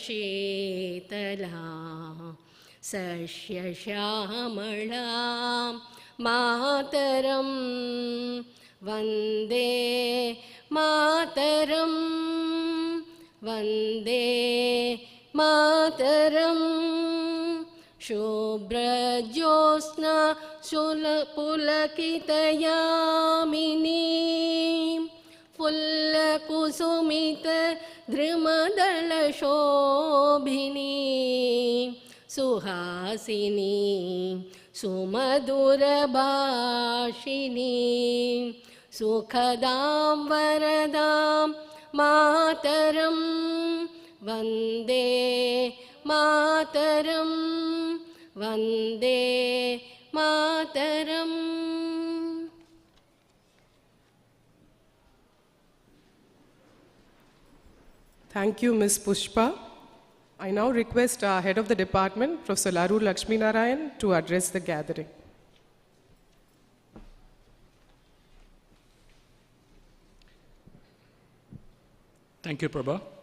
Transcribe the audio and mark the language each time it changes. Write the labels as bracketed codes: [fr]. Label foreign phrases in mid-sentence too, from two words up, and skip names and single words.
[sa] शीतलां सस्यश्यामलां मातरम् वन्दे मातरम् वन्दे मातरम् शुभ्रज्योत्स्ना पुलकितयामिनी फुल्लकुसुमित द्रुमदलशोभिनी सुहासिनी सुमधुरभाषिणी सुखदां वरदां मातरं वन्दे मातरं वन्दे मातरम्. [en] Thank you, Ms. Pushpa. I now request our head of the department, Professor Laru Lakshmi Narayan, to address the gathering. Thank you, Prabha.